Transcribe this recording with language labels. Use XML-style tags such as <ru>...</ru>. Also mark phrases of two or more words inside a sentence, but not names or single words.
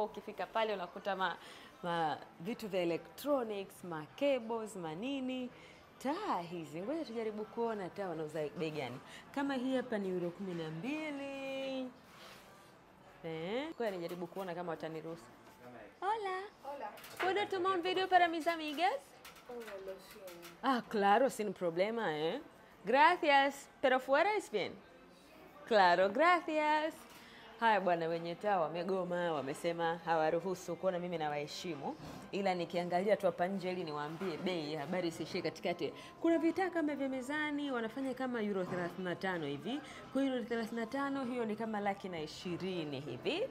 <sw>Ukifika pale unakuta vitu vya electronics, cables, manini. Taa hizi, ngoja tujaribu kuona taa wanauza bei gani. Kama hii hapa ni euro 12. Ngoja nijaribu kuona kama wataniruhusu.</sw> <es>Hola. ¿Puedo tomar un video para mis amigas? Claro, sin problema, Gracias. Pero fuera es bien. Claro, gracias.</es> <sw>Haya bwana, wenye taa wamegoma, wamesema hawaruhusu kuona. Mimi nawaheshimu, ila nikiangalia tu hapa nje ili niwaambie bei, habari isishie katikati. Kuna vitaa kama vya mezani wanafanya kama euro 35 hivi. Kwa euro 35 hiyo ni kama 120,000 hivi.</sw>